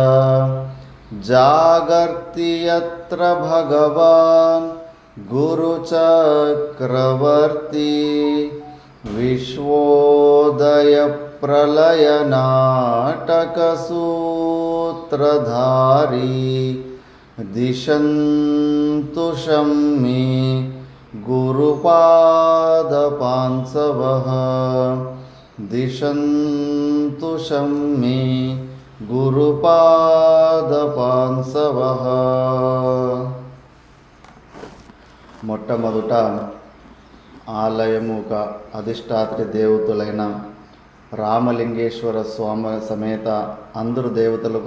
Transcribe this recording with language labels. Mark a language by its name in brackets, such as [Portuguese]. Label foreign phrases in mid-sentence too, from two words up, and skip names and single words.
[Sanskrit] जागर्ति यत्र भगवान् गुरुचक्रवर्ती विश्वोदयप्रलयनाटकसूत्रधारी दिशन्तु शम्मे गुरुपादपांसवः दिशन्तु शम्मे గురుపాదపాంసవః. [Telugu] మొట్టమొదట ఆలయముక అధిష్టాత్రి దేవతలైన రామలింగేశ్వర స్వామి సమేత అందరు దేవతలకు